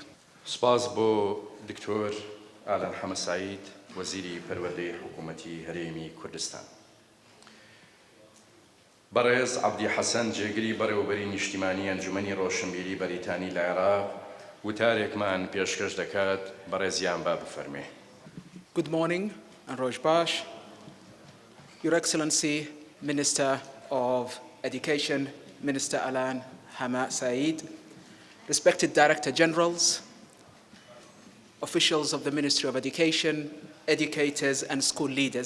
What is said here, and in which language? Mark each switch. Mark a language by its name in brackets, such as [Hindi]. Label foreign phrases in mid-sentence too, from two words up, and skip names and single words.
[Central Kurdish] سپاس بۆ دکتۆر ئالان حەمەسعید وەزیری پەروەردەی حکوومەتی هەرێمی کوردستان. بەڕێز عەبدی حەسەن جێگری بەڕێوەبەری نیشتیمانی ئەنجومەنی ڕۆشنبیری بەریتانی لە عێراق وتارێکمان پێشکەش دەکات. بەڕێزیان با بفەرمێ. [English] Good morning and [Central Kurdish] ڕۆژ باش, [English] Your Excellency, Minister of Education, Minister Alan Hama Saeed, respected Director Generals, officials of the Ministry of Education, educators and school leaders.